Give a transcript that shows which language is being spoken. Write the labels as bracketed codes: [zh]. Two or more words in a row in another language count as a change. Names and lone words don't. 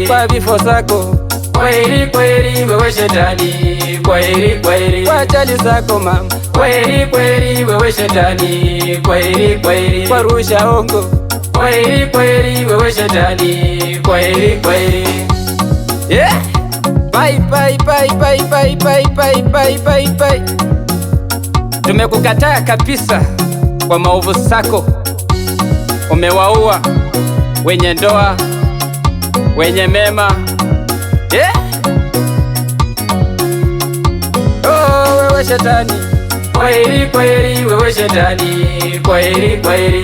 [sw] kwa vifo zako, kweli kweli wewe Shetani, kweli kweli kwa ajali zako kweli kweli wewe Shetani, kweli kweli kwa rusha ongo, kweli kweli wewe Shetani, kweli kweli. [en] Bye bye bye bye bye bye bye bye bye bye. [sw] Tumekukataa kabisa kwa maovu zako. Umewaua wenye ndoa, wenye mema. Oh, wewe Shetani, Kweli kweli wewe Shetani, kweli kweli